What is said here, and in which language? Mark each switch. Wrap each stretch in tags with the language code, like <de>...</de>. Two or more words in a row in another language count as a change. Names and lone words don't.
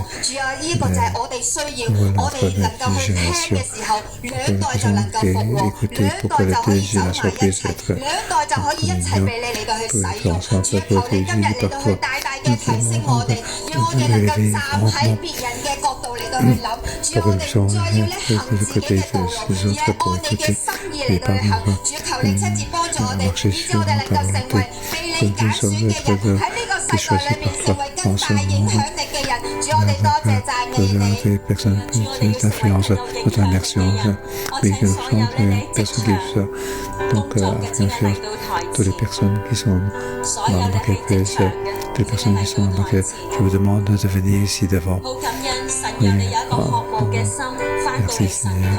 <yue>主啊，呢個就係我哋需要，我哋能夠去聽嘅時候，兩代就能夠復和，兩代就可以走埋一齊，兩代就可以一齊被你嚟到去使用。主啊，求你今日嚟到去大大嘅提升我哋，讓我哋能夠站喺別人嘅角度嚟到去諗。主啊，我哋唔再要咧行自己嘅道路，而係按你嘅心意嚟到去行。主啊，求你親自幫助我哋，以致我哋能夠成為被你揀選嘅人，喺呢個世代裏面成為更大影響力嘅人。主，我哋多謝讚美你。</yue> <fr>Donc, influence toutes les personnes qui sont dans le paquet PSF, les personnes qui sont dans le paquet, je vous demande de venir ici devant. Oui, merci Seigneur.</fr>